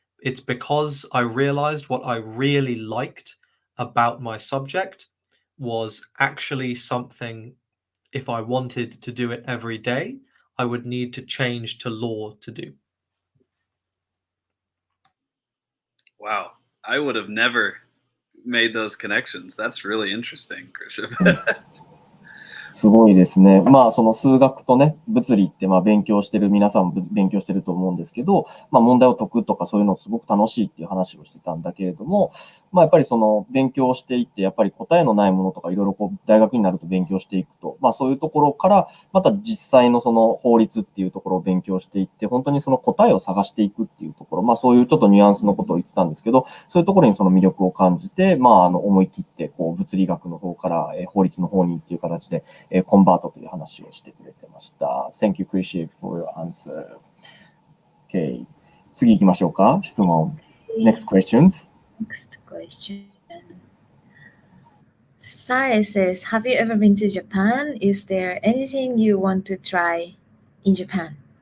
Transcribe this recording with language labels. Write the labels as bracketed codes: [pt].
[en] It's because I realized what I really liked about my subject was actually something, if I wanted to do it every day, I would need to change to law to do. Wow. I would have never made those connections. That's really interesting, Krishiv. [ja] すごいですね。まあ、その数学とね、物理って勉強してる、皆さんも勉強してると思うんですけど、問題を解くとかそういうのすごく楽しいっていう話をしてたんだけれども、やっぱりその勉強していって、やっぱり答えのないものとかいろいろ大学になると勉強していくと、そういうところから、また実際のその法律っていうところを勉強していって、本当にその答えを探していくっていうところ、そういうちょっとニュアンスのことを言ってたんですけど、そういうところにその魅力を感じて、思い切って、物理学の方から法律の方にっていう形で、コンバートという話をしてくれてました。 [en] Thank you, Krishiv, for your answer. [ja] Okay. 次行きましょうか。質問。 [en] Next questions. Next question. Sae says, have you ever been to Japan? Is there anything you want to try in Japan?